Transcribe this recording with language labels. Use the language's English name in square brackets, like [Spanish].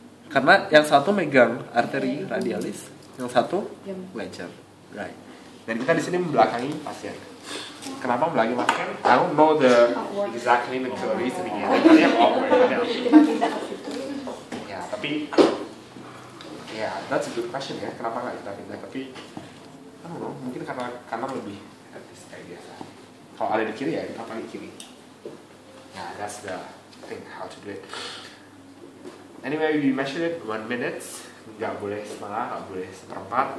[Indonesian] Karena yang satu megang arteri radialis, yang satu ledger, right? Dan kita di sini membelakangi pasien. Kenapa membelakangi pasien? [English] I don't know the exact clinical reasoningnya. [Indonesian] Tapi yang [English] awkward. [Indonesian] Ya, tapi [English] yeah, that's a good question ya. [Indonesian] Kenapa nggak kita pindah? Tapi, [English] I don't know. [Indonesian] Mungkin karena kanan lebih etis kayak biasa. Kalau ada di kiri ya kita pakai kiri. [English] Yeah, that's the thing how to do it. Anyway, we measure it 1 minute. [Indonesian] Nggak boleh setengah, nggak boleh seperempat.